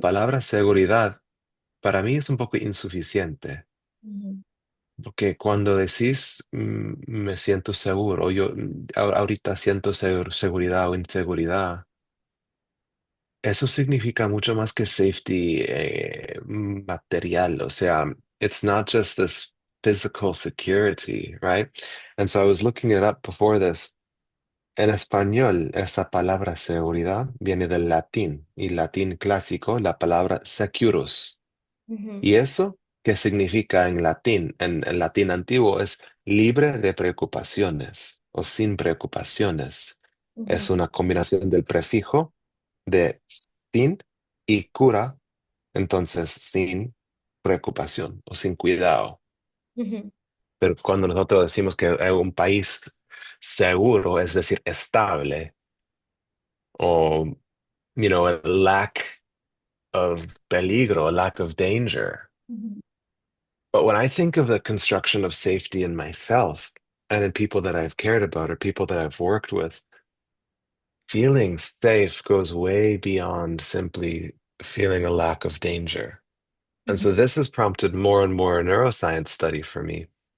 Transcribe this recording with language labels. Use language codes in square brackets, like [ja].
[es] palabra seguridad para mí es un poco insuficiente, Mhm. porque cuando decís me siento seguro, yo ahorita siento seguridad o inseguridad, eso significa mucho más que safety material. O sea, [en] it's not just this physical security, right? And so I was looking it up before this. [es] En español, esa palabra seguridad viene del latín y latín clásico, la palabra securus. Mhm. ¿Y eso qué significa en latín? En latín antiguo es libre de preocupaciones o sin preocupaciones. Es Mhm. una combinación del prefijo de sin y cura, entonces sin preocupación o sin cuidado. Mhm. Pero cuando nosotros decimos que es un país seguro, es decir, estable, o, [en] a lack of [es] peligro, [en] a lack of danger. Mhm. But when I think of the construction of safety in myself and in people that I've cared about or people that I've worked with, feeling safe goes way beyond simply feeling a lack of danger. And Mhm. so this has prompted more and more neuroscience study for me.